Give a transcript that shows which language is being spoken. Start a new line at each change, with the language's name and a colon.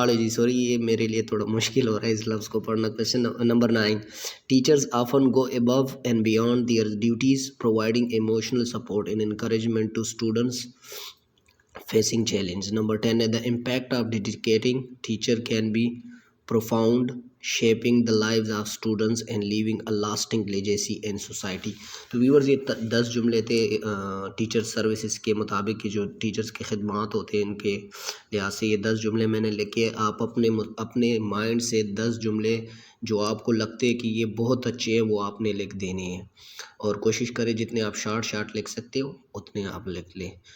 Urdu: Sorry یہ میرے لیے تھوڑا مشکل ہو رہا ہے اس لفظ کو پڑھنا. Question number 9,
English: teachers often go above and beyond their duties providing emotional support and encouragement to students facing challenge. Number 10 ہے, the impact of dedicating teacher can be profound, shaping the lives of students and leaving a lasting legacy in society.
Urdu: تو viewers یہ 10 جملے تھے teacher services کے مطابق کہ جو teachers کے خدمات ہوتے ہیں ان کے لحاظ سے یہ 10 جملے میں نے لکھے. آپ اپنے مائنڈ سے 10 جملے جو آپ کو لگتے ہیں کہ یہ بہت اچھے ہیں وہ آپ نے لکھ دینے ہیں, اور کوشش کریں جتنے آپ شارٹ لکھ سکتے ہو اتنے آپ لکھ لیں.